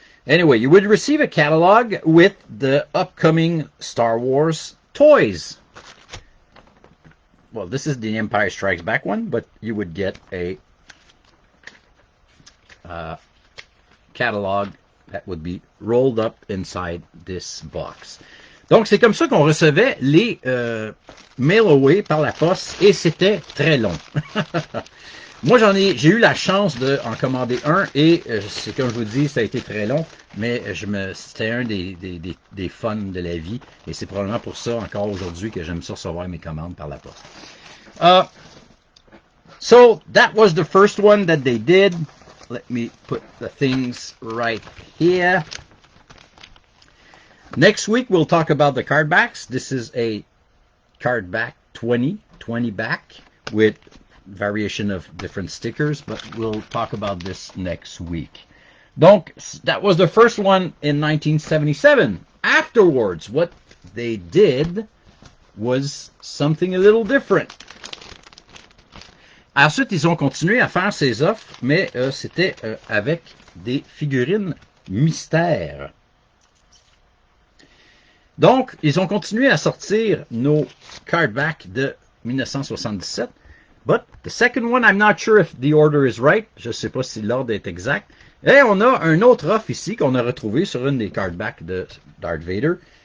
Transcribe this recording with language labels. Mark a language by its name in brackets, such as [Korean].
[English] Anyway, you would receive a catalog with the upcoming Star Wars toys. Well, this is the Empire Strikes Back one, but you would get a catalog that would be rolled up inside this box. [French] Donc, c'est comme ça qu'on recevait les mail away par la poste et c'était très long. Moi, j'ai eu la chance d'en commander un et c'est comme je vous dis, ça a été très long, mais c'était un des fun de la vie et c'est probablement pour ça encore aujourd'hui que j'aime ça recevoir mes commandes par la poste. [English] So, that was the first one that they did. Let me put the things right here. Next week, we'll talk about the card backs. This is a card back 20 back with variation of different stickers, but we'll talk about this next week. [French] Donc, [English] that was the first one in 1977. Afterwards, what they did was something a little different. [French] Ensuite, ils ont continué à faire ces offres, mais c'était avec des figurines mystères. Donc, ils ont continué à sortir nos cardbacks de 1977. [English] But the second one, I'm not sure if the order is right. [French] Je ne sais pas si l'ordre est exact. Et on a un autre offre ici qu'on a retrouvé sur une des cardbacks de Darth Vader.